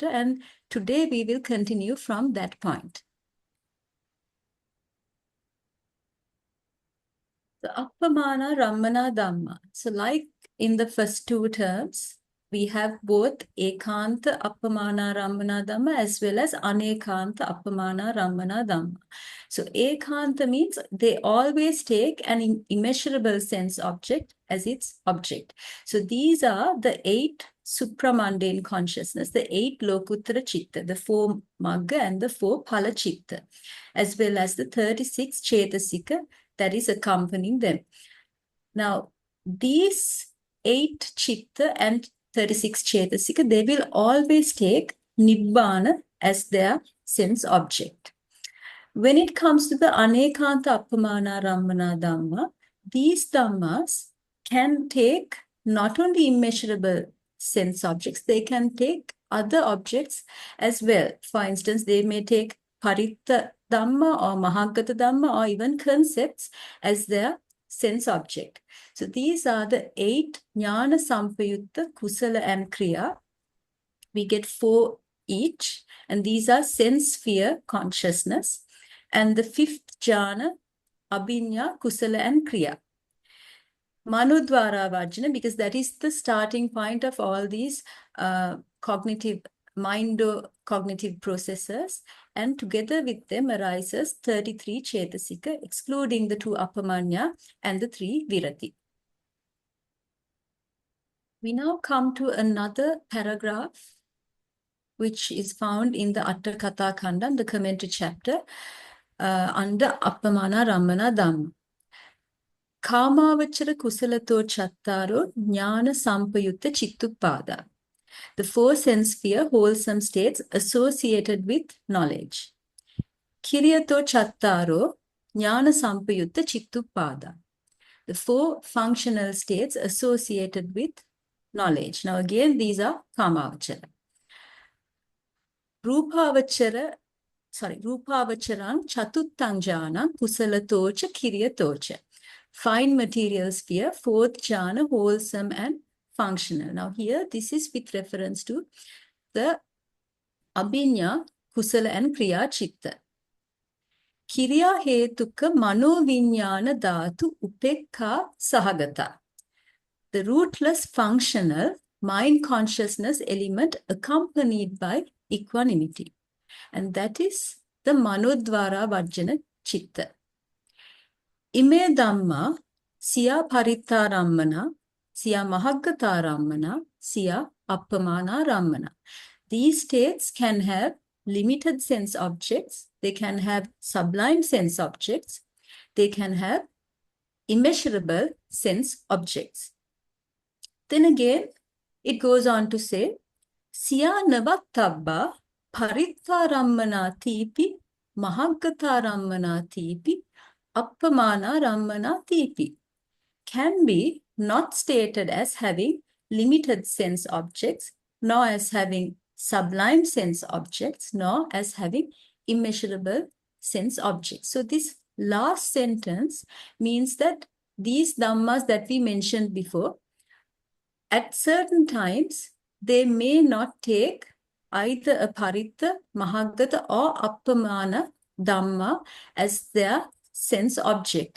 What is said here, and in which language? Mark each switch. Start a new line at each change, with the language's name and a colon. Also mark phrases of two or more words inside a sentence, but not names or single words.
English: And today we will continue from that point.
Pali: The Appamāṇārammaṇa Dhammā.
English: So like in the first 2 terms, we have both
Pali: ekānta Appamāṇārammaṇa Dhammā
English: as well as
Pali: anekānta Appamāṇārammaṇa Dhammā.
English: So ekānta means they always take an immeasurable sense object as its object. So these are the 8 supramundane consciousness, the 8
Pali: lokuttara citta,
English: the 4 magga and the 4
Pali: phala citta,
English: as well as the 36 cetasika that is accompanying them. Now, these 8 citta and 36 cetasika, they will always take nibbana as their sense object. When it comes to the
Pali: anekānta Appamāṇārammaṇa Dhammā,
English: these dhammas can take not only immeasurable sense objects, they can take other objects as well. For instance, they may take
Pali: Paritta Dhamma
English: or Mahaggatārammaṇ or even concepts as their sense object. So these are the 8
Pali: jnana sampayutta kusala
English: and kriya. We get 4 each, and these are sense sphere consciousness. And the 5th jhana,
Pali: abhinya, kusala
English: and kriya.
Pali: Mano dvāravajana,
English: because that is the starting point of all these cognitive processes, and together with them arises 33 cetasika, excluding the 2 appamāṇya and the 3 virati. We now come to another paragraph which is found in the Atthakatha Khandam, the commentary chapter, under
Pali: Appamāṇārammaṇa Dhammā. Kāmāvachara kusalato chattaro jnana sampayutta chittupada.
English: The 4 sense sphere wholesome states associated with knowledge.
Pali: Kiriyato chattaro jnana sampayutta chittupada.
English: The 4 functional states associated with knowledge. Now again, these are Kāmāvachara.
Pali: Rūpāvacharang chatuttāṃ jhānam kusalatocha kiriyatocha.
English: Fine material sphere, 4th jhana, wholesome and functional. Now here, this is with reference to the abhinya, kusala and
Pali: kriya citta. Kiriya hetuka mano viññāna dhātu upekkhā sahagata.
English: The rootless functional mind consciousness element accompanied by equanimity. And that is the
Pali: manodvara vajjana citta. Ime dhamma siya parittārammaṇa, siya mahaggatārammaṇa, siya appamāṇārammaṇa.
English: These states can have limited sense objects, they can have sublime sense objects, they can have immeasurable sense objects. Then again, it goes on to say,
Pali: siya navatabba parittārammaṇa tipi, mahaggatārammaṇa tipi, Appamāṇārammaṇa tipi,
English: can be not stated as having limited sense objects, nor as having sublime sense objects, nor as having immeasurable sense objects. So this last sentence means that these dhammas that we mentioned before, at certain times, they may not take either a
Pali: paritta, mahaggata
English: or
Pali: appamāṇa dhamma
English: as their sense object.